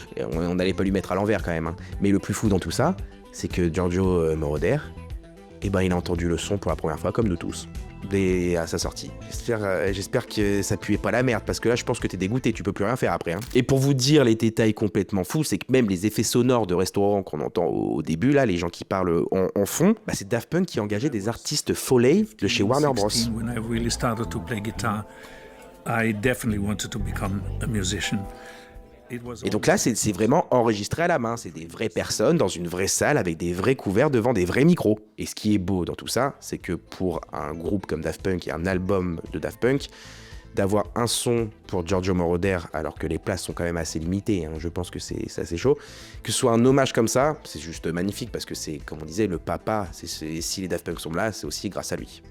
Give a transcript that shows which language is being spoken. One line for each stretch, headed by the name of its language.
French: Et on n'allait pas lui mettre à l'envers quand même. Hein. Mais le plus fou dans tout ça, c'est que Giorgio Moroder, il a entendu le son pour la première fois, comme nous tous, à sa sortie. J'espère que ça puait pas la merde, parce que là, je pense que t'es dégoûté, tu peux plus rien faire après. Hein. Et pour vous dire les détails complètement fous, c'est que même les effets sonores de restaurant qu'on entend au début, là, les gens qui parlent en fond, c'est Daft Punk qui engageait des artistes Foley de chez Warner Bros.
English: When I really started to play guitar, I definitely wanted to become a musician.
French: Et donc là, c'est vraiment enregistré à la main. C'est des vraies personnes dans une vraie salle avec des vrais couverts devant des vrais micros. Et ce qui est beau dans tout ça, c'est que pour un groupe comme Daft Punk et un album de Daft Punk, d'avoir un son pour Giorgio Moroder, alors que les places sont quand même assez limitées, je pense que c'est assez chaud, que ce soit un hommage comme ça, c'est juste magnifique, parce que c'est, comme on disait, le papa, si les Daft Punk sont là, c'est aussi grâce à lui.